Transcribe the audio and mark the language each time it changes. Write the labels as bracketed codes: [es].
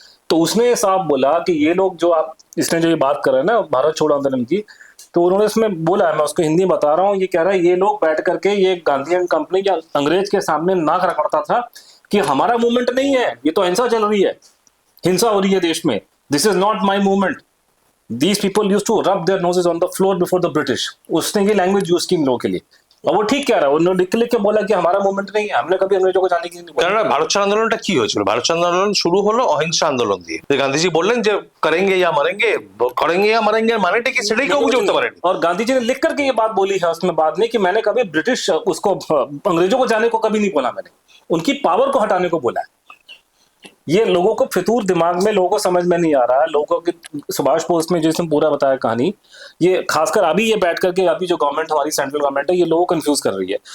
[hi] तो उसने साफ बोला कि ये लोग जो आप इसने जो ये बात कर रहे हैं ना भारत छोड़ो आंदोलन की, तो उन्होंने इसमें बोला है, मैं उसको हिंदी में बता रहा हूँ, ये कह रहा है ये लोग बैठ करके ये गांधीयन कंपनी या अंग्रेज के सामने नाक रगड़ता था कि हमारा मूवमेंट नहीं है, ये तो हिंसा चल रही है, हिंसा हो रही है देश में, [en] This is not my movement, these people use to rub their noses on the floor before the British. [hi] उसने ये लैंग्वेज यूज की इन लोगों के लिए, और वो ठीक कह रहा है। उन्होंने लिख के बोला कि हमारा मूवमेंट नहीं है, हमने कभी अंग्रेजों को जाने की नहीं बोला। [bn] কেননা ভারত ছাড় আন্দোলনটা কি হয়েছিল? ভারত ছাড় আন্দোলন শুরু হলো অহিংসা আন্দোলন দিয়ে। গান্ধীজি বললেন যে [hi] করেঙ্গে ইয়া মারেঙ্গে, [bn] করেঙ্গে ইয়া মারেঙ্গে মানেটা কি সেটাই কেউ বুঝে উঠতে পারেনি। [hi] और गांधी जी ने लिख करके ये बात बोली है उसमें बाद में कि मैंने कभी ब्रिटिश उसको अंग्रेजों को जाने को कभी नहीं बोला, मैंने उनकी पावर को हटाने को बोला है। ये लोगों को फितूर दिमाग में, लोगों को समझ में नहीं आ रहा है। लोगों की सुभाष बोस में जिसने पूरा बताया कहानी, ये खासकर अभी ये बैठ करके अभी जो गवर्नमेंट हमारी सेंट्रल गवर्नमेंट है, ये लोगों को कंफ्यूज कर रही है।